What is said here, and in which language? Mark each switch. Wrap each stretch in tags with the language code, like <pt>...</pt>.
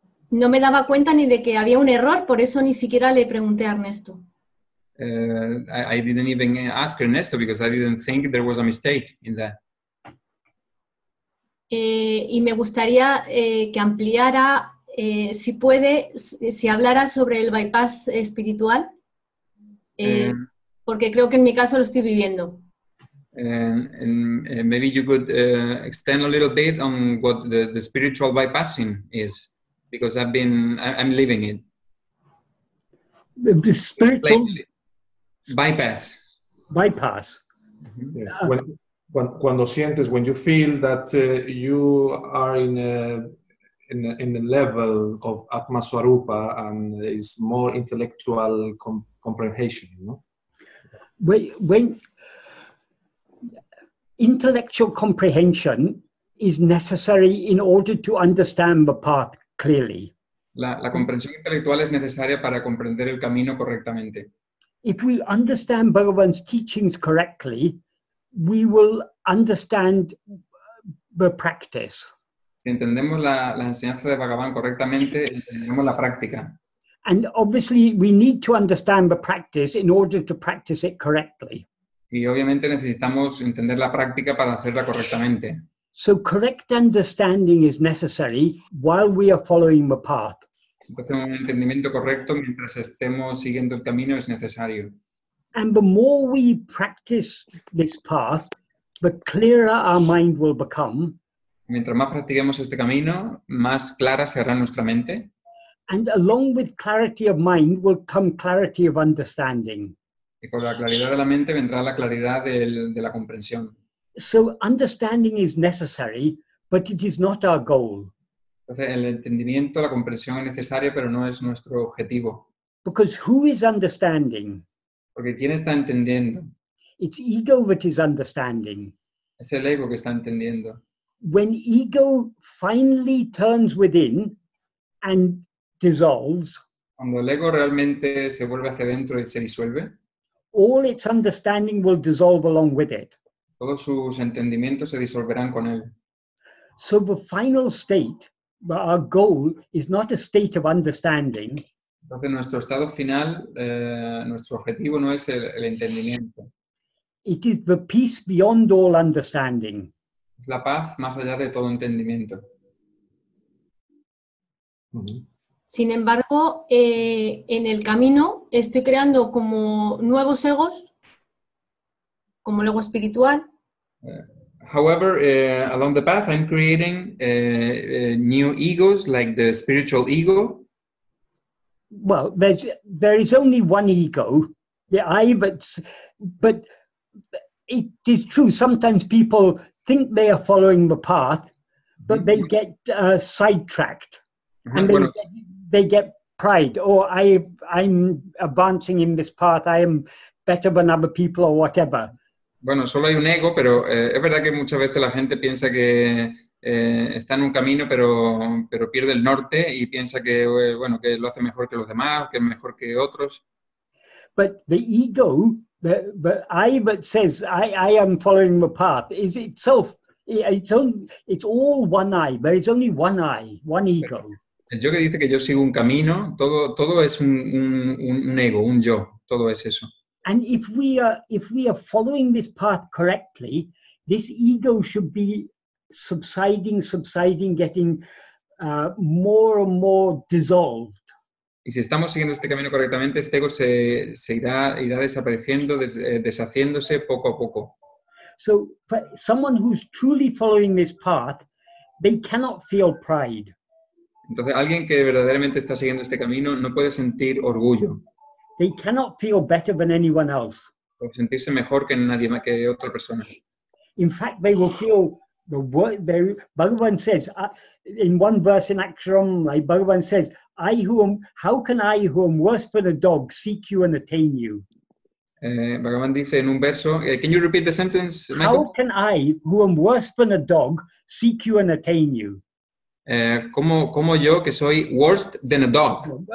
<es>No me daba cuenta ni de que había un error, por eso ni siquiera le pregunté a Ernesto.</es> <en>I didn't even ask Ernesto because I didn't think there was a mistake in that.</en> <es>Y me gustaría que ampliara, si puede, si hablara sobre el bypass espiritual, porque creo que en mi caso lo estoy viviendo.</es> <en>And maybe you could extend a little bit on what the spiritual bypassing is, because I'm living it. The spiritual bypass. Bypass. Yes.</en> <es>Cuando sientes,</es> <en>when you feel that you are in a level of Atma-swarupa and is more intellectual comprehension, you know? When intellectual comprehension is necessary in order to understand the path clearly.</en> <es>La comprensión intelectual es necesaria para comprender el camino correctamente.</es> <en>If we understand Bhagavan's teachings correctly, we will understand the practice.</en> <es>Si entendemos la enseñanza de Bhagavan correctamente, entendemos la práctica.</es> <en>And obviously, we need to understand the practice in order to practice it correctly.</en> <es>Y obviamente necesitamos entender la práctica para hacerla correctamente.</es> <en>So correct understanding is necessary while we are following the path.</en> <es>Entonces, un entendimiento correcto mientras estemos siguiendo el camino es necesario.</es> <en>And the more we practice this path, the clearer our mind will become.</en> <es>Mientras más practiquemos este camino, más clara será nuestra mente.</es> <en>And along with clarity of mind will come clarity of understanding.</en> <es>Y con la claridad de la mente vendrá la claridad de la comprensión.</es> <en>So understanding is necessary, but it is not our goal.</en> <es>Entonces, el entendimiento, la comprensión es necesaria, pero no es nuestro objetivo.</es> <en>Because who is understanding?</en> <es>Porque ¿quién está entendiendo?</es> <en>It's ego that is understanding.</en> <es>Es el ego que está entendiendo.</es> <en>When ego finally turns within and dissolves,</en> <es>Cuando el ego realmente se vuelve hacia adentro y se disuelve,</es> <en>all its understanding will dissolve along with it.</en> <es>todos sus entendimientos se disolverán con él.</es> <en>So the final state, our goal, is not a state of understanding.</en> <es>Entonces nuestro estado final, nuestro objetivo no es el entendimiento,</es> <en>It is the peace beyond all understanding.</en> <es>es la paz más allá de todo entendimiento. Sin embargo, en el camino estoy creando como nuevos egos, como el ego espiritual.</es> <en>However, along the path, I'm creating new egos, like the spiritual ego. Well, there is only one ego, the I, but it is true. Sometimes people think they are following the path, but they get sidetracked, and they get pride. Or I'm advancing in this path. I am better than other people, or whatever.</en> <es>Bueno, solo hay un ego, pero es verdad que muchas veces la gente piensa que está en un camino, pero pierde el norte y piensa que, bueno, que lo hace mejor que los demás, que es mejor que otros.</es> <en>But the ego, the I that says I am following the path, is itself, it's all one I. There is only one I, one ego.</en> <es>El yo que dice que yo sigo un camino, todo es un ego, un yo, todo es eso.</es> <en>And if we are following this path correctly, this ego should be subsiding, getting more and more dissolved.</en> <es>Y si estamos siguiendo este camino correctamente, este ego se irá desapareciendo, deshaciéndose poco a poco.</es> <en>So for someone who's truly following this path, they cannot feel pride.</en> <es>Entonces, alguien que verdaderamente está siguiendo este camino no puede sentir orgullo.</es> <en>They cannot feel better than anyone else.</en> <es>O sentirse mejor que nadie más que otra persona.</es> <en>In fact, they will feel Bhagavan says, in one verse in Aksharam, Bhagavan says, how can I who am worse than a dog seek you and attain you?</en> <es>Bhagavan dice en un verso,</es> <en>can you repeat the sentence, Michael? How can I who am worse than a dog seek you and attain you?</en> <es>¿Cómo yo, que soy</es> <en>worse than a dog?</en>